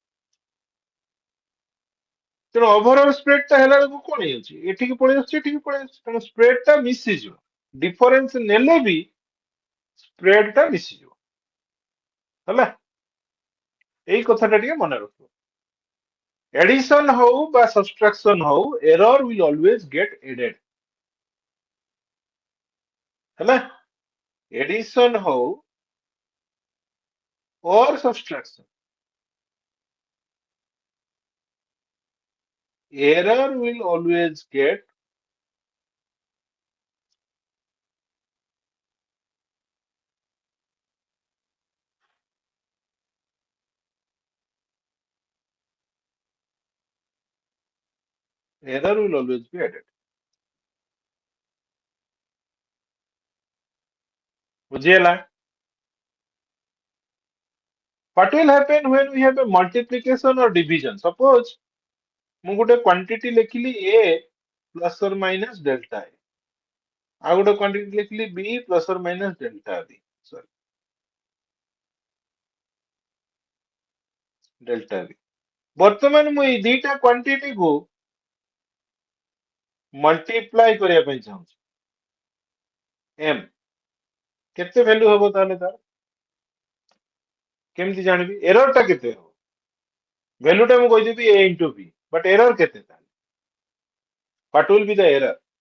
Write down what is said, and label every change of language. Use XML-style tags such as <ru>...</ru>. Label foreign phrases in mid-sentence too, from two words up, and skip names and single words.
<or>ତେଣୁ</or> <en>overall spreadଟା</en> <or>ହେଲା ବେଳକୁ କଣ ହେଇଯାଉଛି ଏଠିକି ପଳେଇ ଆସୁଛି ଏଠିକି ପଳେଇ ଆସୁଛି ତେଣୁ ସ୍ପ୍ରେଡଟା ମିଶିଯିବ ଡିଫରେନ୍ସ ନେଲେ ବି ସ୍ପ୍ରେଡଟା ମିଶିଯିବ ହେଲା ଏଇ କଥାଟା ଟିକେ ମନେ ରଖିବ ଏଡିସନ ହଉ ବା ସବଷ୍ଟ୍ରାକ୍ସନ ହଉ</or> <en>error will always get added</en> <or>ହେଲା ଏଡିସନ ହଉ</or> <en>or subtraction error will always get error will always be added ବୁଝିହେଲା what will happen when we have a multiplication or division suppose</en> <or>ମୁଁ ଗୋଟେ</or> <en>quantity ଲେଖିଲି a plus or minus delta a</en> <or>ଆଉ ଗୋଟେ</or> <en>quantity ଲେଖିଲି b plus or minus delta b sorry delta b</en> <or>ବର୍ତ୍ତମାନ ମୁଁ ଏଇ ଦିଟା quantity କୁ multiply କରିବା ପାଇଁ ଚାହୁଁଛି m କେତେ value ହବ ତାହେଲେ ତାର କେମିତି ଜାଣିବି error ଟା କେତେ ହବ value ଟା ମୁଁ କହିଦେବି</or> <en>a into b but error</en> <or>କେତେ ତାହେଲେ</or> <en>what will be the error</en>